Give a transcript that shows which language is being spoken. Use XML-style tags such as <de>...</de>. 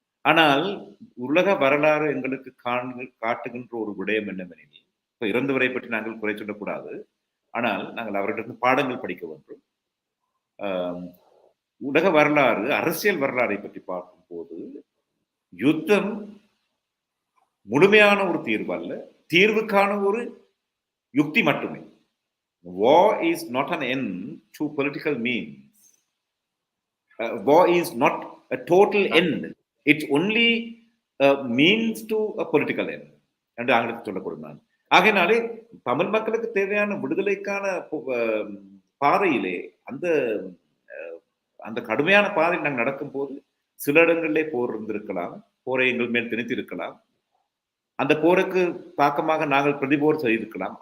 <ta>ஆனால் உலக வரலாறு எங்களுக்கு காட்டுகின்ற ஒரு விடயம் என்னவெனில், இப்போ இறந்தவரை பற்றி நாங்கள் குறை சொல்லக்கூடாது, ஆனால் நாங்கள் அவர்களிடம் பாடங்கள் படிக்க வேண்டும். உலக வரலாறு, அரசியல் வரலாறை பற்றி பார்க்கும் போது யுத்தம் முழுமையான ஒரு தீர்வு அல்ல, தீர்வுக்கான ஒரு யுக்தி மட்டுமே.</ta> <en>War is not an end to political means. War is not a total end. It's only a means to a political end.</en> <ta>என்று ஆங்கிலத்தில் சொல்லக்கூடும். நான் ஆகையினாலே தமிழ் மக்களுக்கு தேவையான விடுதலைக்கான பாதையிலே அந்த கடுமையான பாதையில் நாங்கள் நடக்கும் போது சில இடங்களிலே போர் இருந்திருக்கலாம், போரை எங்கள் மேல் திணித்திருக்கலாம், அந்த போருக்கு தாக்கமாக நாங்கள் பிரதிபோர் செய்திருக்கலாம்.</ta>